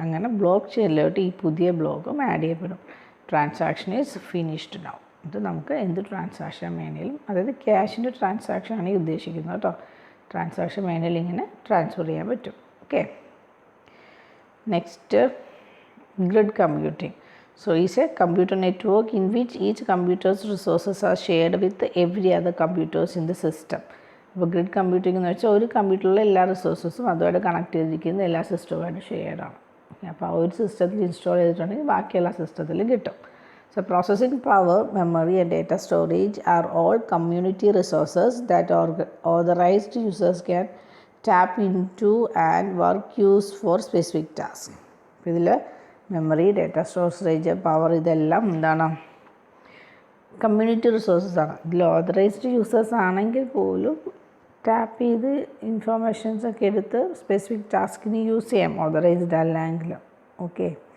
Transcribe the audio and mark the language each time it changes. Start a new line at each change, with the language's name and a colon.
Malayalam: അങ്ങനെ ബ്ലോക്ക് ചെയിനിലോട്ട് ഈ പുതിയ ബ്ലോക്കും ആഡ് ചെയ്യപ്പെടും.
English: Transaction is finished now.
Malayalam: ഇത് നമുക്ക് എന്ത് ട്രാൻസാക്ഷൻ വേണേലും, അതായത് ക്യാഷിൻ്റെ ട്രാൻസാക്ഷൻ ആണ് ഈ ഉദ്ദേശിക്കുന്നത് കേട്ടോ. ട്രാൻസാക്ഷൻ വേണേലും ഇങ്ങനെ ട്രാൻസ്ഫർ ചെയ്യാൻ പറ്റും. Okay. Next, grid computing.
English: So it's a computer network in which each computer's resources are shared with every other computers in the system.
Malayalam: അപ്പോൾ ഗ്രിഡ് കമ്പ്യൂട്ടിംഗ് എന്ന് വെച്ചാൽ ഒരു കമ്പ്യൂട്ടറിലെ എല്ലാ റിസോഴ്സസും അതുമായിട്ട് കണക്ട് ചെയ്തിരിക്കുന്ന എല്ലാ സിസ്റ്റവുമായിട്ട് ഷെയർഡാണ്. അപ്പോൾ ആ ഒരു സിസ്റ്റത്തിൽ ഇൻസ്റ്റാൾ ചെയ്തിട്ടുണ്ടെങ്കിൽ ബാക്കി എല്ലാ സിസ്റ്റത്തിലും കിട്ടും.
English: So processing power, memory and data storage are all community resources that authorized users can tap into and work use for specific tasks.
Malayalam: അപ്പോൾ ഇതിൽ മെമ്മറി, ഡേറ്റ സ്റ്റോറേജ്, പവർ ഇതെല്ലാം എന്താണ്? കമ്മ്യൂണിറ്റി റിസോഴ്സസ് ആണ്. ഇതിൽ ഓതറൈസ്ഡ് യൂസേഴ്സ് ആണെങ്കിൽ പോലും tap ചെയ്ത് informations ഒക്കെ എടുത്ത് സ്പെസിഫിക് ടാസ്കിന് യൂസ് ചെയ്യാം, ഓതറൈസ്ഡ് അല്ലെങ്കിൽ. ഓക്കെ.